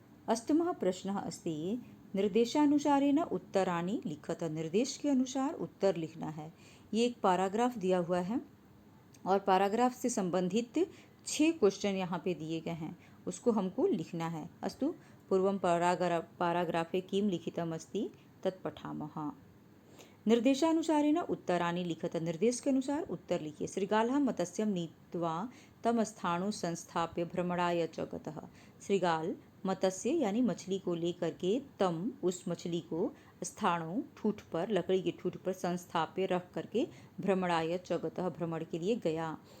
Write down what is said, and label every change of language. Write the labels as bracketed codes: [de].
[sa] अष्टमः प्रश्नः अस्ति निर्देशानुसारेण उत्तराणि लिखत। [hi] निर्देश के अनुसार उत्तर लिखना है। ये एक पैराग्राफ दिया हुआ है और पैराग्राफ से संबंधित 6 क्वेश्चन यहाँ पे दिए गए हैं, उसको हमको लिखना है। [sa] अस्तु पूर्वं पैराग्राफे किं लिखितम् अस्ति तत् पठामः। निर्देशानुसारेण उत्तराणि लिखत। [hi] निर्देश के अनुसार उत्तर लिखिए। [sa] श्रीगालः मत्स्यं नीत्वा तम स्थाणु संस्थाप्य भ्रमणाय च गतः। [hi] श्रीगाल मत्स्य यानी मछली को लेकर के तम उस मछली को स्थाणु ठूठ पर, लकड़ी के ठूठ पर संस्थाप्य रख करके भ्रमणाय च गतः भ्रमण के लिए गया।